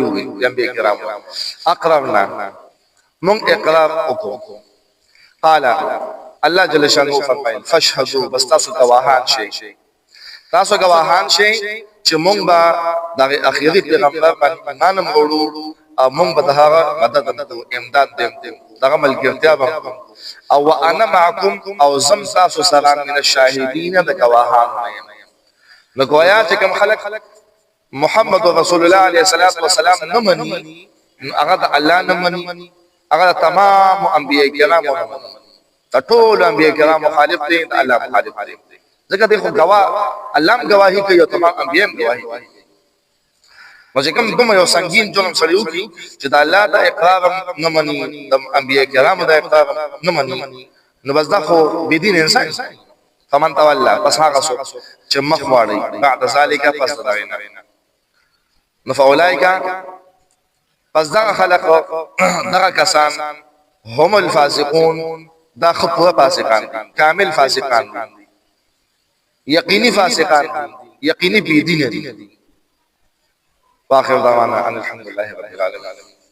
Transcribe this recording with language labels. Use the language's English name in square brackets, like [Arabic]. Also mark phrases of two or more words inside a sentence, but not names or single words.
[Pashto] وي انبیاء کرام اقررنا مونږ اقرار وکړو [Arabic] قال الله جل شانه [Pashto] فرمایل فاشهدوا بس تاسو گواهان شئ تاسو گواهان شئ چې مونږ به د اخیری پیغمبر باندې ایمان مولو او مونږ به دا مدد امداد دیم دغه ملګرتیا به او [Arabic] انا معكم [Pashto] او زم تاسو سره [Arabic] من الشاهدین [Pashto] د گواهان نو گویا چې کوم خلق محمد رسول الله [Arabic] علیه الصلاۃ والسلام [Pashto] نه مني هغه د الله نه مني هغه تمام انبیاء کرام ټول انبیاء کرام مخالف دي د الله مخالف دي ځکه دغه گواه الله گواہی کوي او تمام انبیاء گواہی کوي نو چې کوم دومره یو سنگین جرم سره وکړي چې د الله د اقرار نه مني د انبیاء کرامو د اقرار نه مني نو بس دا خو بيدین انسان [Arabic] فمن تولى [Pashto] پس هغه څوک چې مخ واړي [Arabic] بعد ذالک [Pashto] پس دغه نو فاولائک پس دا خلق دغه کسان [Arabic] هم الفاسقون [Pashto] دا خطوه فاسقان کامل فاسقان یقینی فاسقان یقینی بيدین دي [Arabic] واخر دعوانا ان الحمد لله رب العالمين